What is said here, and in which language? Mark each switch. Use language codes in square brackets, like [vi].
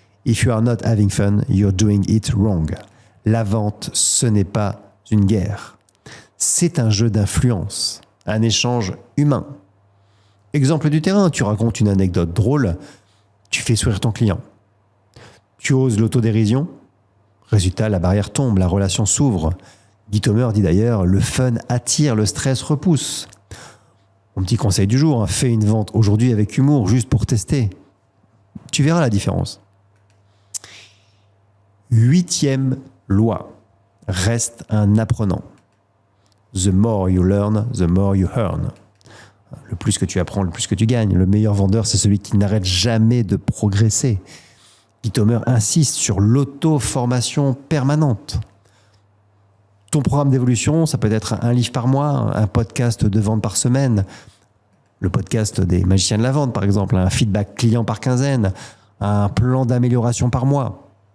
[en] If you are not having fun, you're doing it wrong. [fr] La vente, ce n'est pas une guerre. C'est un jeu d'influence, un échange humain. Exemple du terrain, tu racontes une anecdote drôle, tu fais sourire ton client. Tu oses l'autodérision, résultat, la barrière tombe, la relation s'ouvre. Guy Thomer dit d'ailleurs: le fun attire, le stress repousse. Mon petit conseil du jour, fais une vente aujourd'hui avec humour, juste pour tester. Tu verras la différence. 8e loi, reste un apprenant. [en] The more you learn, the more you earn. [fr] Le plus que tu apprends, le plus que tu gagnes. Le meilleur vendeur, c'est celui qui n'arrête jamais de progresser. Guy Thomer insiste sur l'auto-formation permanente. Ton programme d'évolution, ça peut être un livre par mois, un podcast de vente par semaine, le podcast des magiciens de la vente par exemple, un feedback client par quinzaine, un plan d'amélioration par mois.